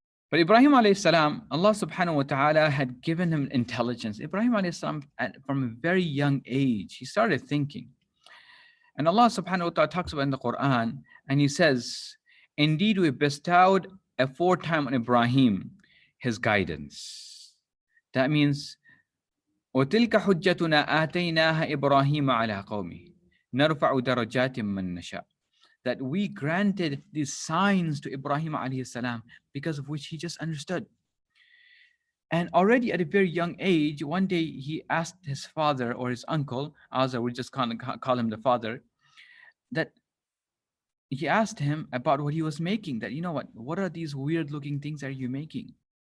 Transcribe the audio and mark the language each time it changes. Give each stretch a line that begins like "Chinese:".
English: But Ibrahim alayhi salam, Allah subhanahu wa ta'ala had given him intelligence. Ibrahim alayhi salam, from a very young age, he started thinking. And Allah subhanahu wa ta'ala talks about in the Quran, and he says, indeed we bestowed aforetime on Ibrahim his guidance. That means,
Arabic: وَتِلْكَ حُجَّتُنَا آتَيْنَاهَا إِبْرَاهِيمَ عَلَىٰ قَوْمِهِ نَرْفَعُ دَرَجَاتٍ مَّن نَشَاءُ.
English: That we granted these signs to Ibrahim alayhi salam, because of which he just understood. And already at a very young age, one day he asked his father or his uncle, Azar, we just call him the father, that he asked him about what he was making, that, you know what are these weird looking things that you're making?